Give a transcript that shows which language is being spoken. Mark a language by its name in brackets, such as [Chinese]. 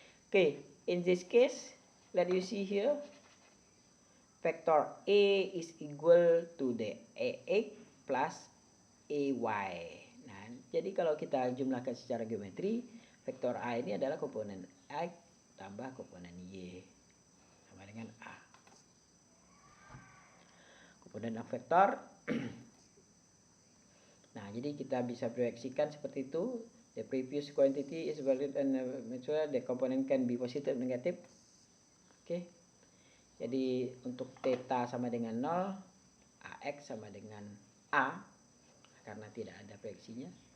[English] Okay, in this case, let you see here, vector A is equal to the AX plus AY. [Indonesian] Nah, jadi kalau kita jumlahkan secara geometri, vektor A ini adalah komponen X tambah komponen Y sama dengan A. komponen of vektor. Nah, jadi kita bisa proyeksikan seperti itu. [English] The previous quantity is valid and the component can be positive or negative. [Indonesian] Oke. Jadi untuk theta sama dengan 0, AX sama dengan A karena tidak ada proyeksinya.